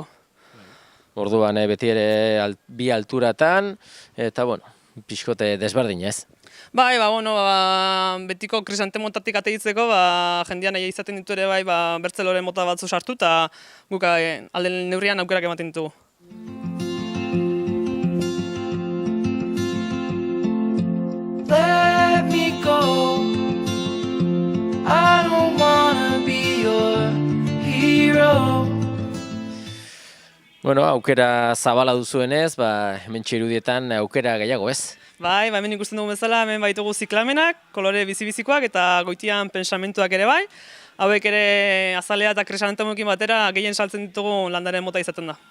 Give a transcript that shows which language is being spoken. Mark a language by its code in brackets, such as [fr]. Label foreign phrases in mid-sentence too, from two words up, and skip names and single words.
[eu] Orduan beti ere bi alturatan, eta pixkote desberdin, ez? Bai, betiko krisantemotatik ateitzeko, jendean nahi izaten ditu ere bai, bertze lore mota batzu sartu, eta guk alden neurrian aukerak ematen ditugu. [en] Let me go, I don't wanna be your hero. [eu] Aukera zabala duzuenez, hemen irudietan aukera gehiago, ez? Bai, hemen ikusten dugu bezala, hemen baitugu ziklamenak, kolore bizibizikoak eta goitian pensamentuak ere bai. Hauek ere azalea eta krisantemoekin batera gehien saltzen ditugu landaren mota izaten da.